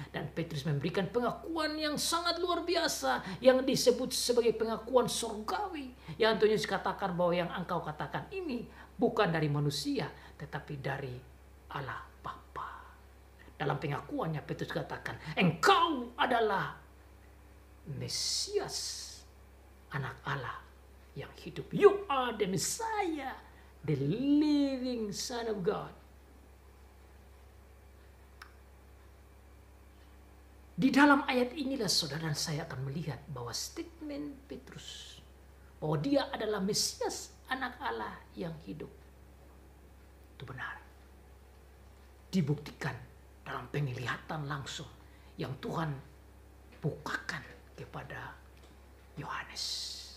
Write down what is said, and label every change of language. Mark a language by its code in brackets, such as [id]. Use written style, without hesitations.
[id] Dan Petrus memberikan pengakuan yang sangat luar biasa yang disebut sebagai pengakuan surgawi, yang Tuhan Yesus katakan bahwa yang engkau katakan ini bukan dari manusia tetapi dari Allah Bapa. Dalam pengakuannya Petrus katakan, engkau adalah Mesias, anak Allah yang hidup. [en] You are the Messiah, the living Son of God. [id] Di dalam ayat inilah saudara dan saya akan melihat bahwa statement Petrus bahwa dia adalah Mesias, anak Allah yang hidup, itu benar. Dibuktikan dalam penglihatan langsung yang Tuhan bukakan kepada Yohanes.